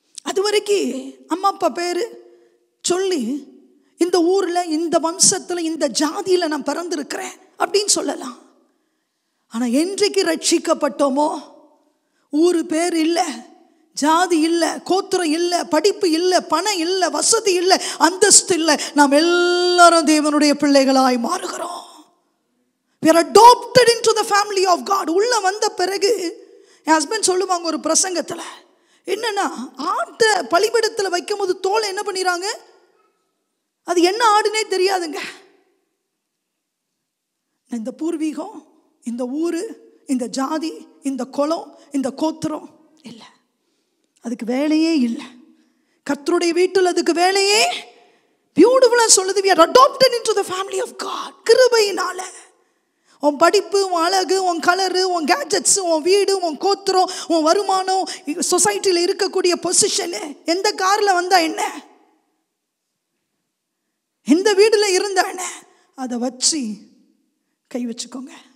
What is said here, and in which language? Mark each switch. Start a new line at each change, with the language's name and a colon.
Tamil: அது வரைக்கும் அம்மா அப்பா பேர் சொல்லி இந்த ஊரில், இந்த வம்சத்தில், இந்த ஜாதியில் நான் பிறந்திருக்கிறேன் அப்படின்னு சொல்லலாம். ஆனால் என்றைக்கு ரட்சிக்கப்பட்டோமோ, ஊரு பேர் இல்லை, ஜாதி இல்லை, கோத்திரம் இல்லை, படிப்பு இல்லை, பணம் இல்லை, வசதி இல்லை, அந்தஸ்து இல்லை, நாம் எல்லாரும் தேவனுடைய பிள்ளைகளாய் மாறுகிறோம்.
English: We are adopted into the family of God.
Tamil: உள்ள வந்த பிறகு என் ஹஸ்பண்ட் சொல்லுவாங்க ஒரு பிரசங்கத்தில், என்னன்னா ஆட்டை பலிபீடத்தில் வைக்கும் போது தோலை என்ன பண்ணிடுறாங்க, அது என்ன ஆடுனே தெரியாதுங்க. இந்த பூர்வீகம், இந்த ஊரு, இந்த ஜாதி, இந்த குலம், இந்த கோத்திரம் இல்லை, அதுக்கு வேலையே இல்லை. கர்த்தருடைய வீட்டில் அதுக்கு வேலையே. பியூட்டிஃபுல்லாக சொல்லுது,
English: we are adopted into the family of God.
Tamil: கிருபையினால உன் படிப்பு, உன் அழகு, உன் கலரு, உன் கேஜெட்ஸ், உன் வீடு, உன் கோத்திரம், உன் வருமானம், சொசைட்டியில் இருக்கக்கூடிய பொசிஷனு, எந்த காரில் வந்தா என்ன, எந்த வீட்டில் இருந்தா என்ன, அதை வச்சு கை வச்சுக்கோங்க.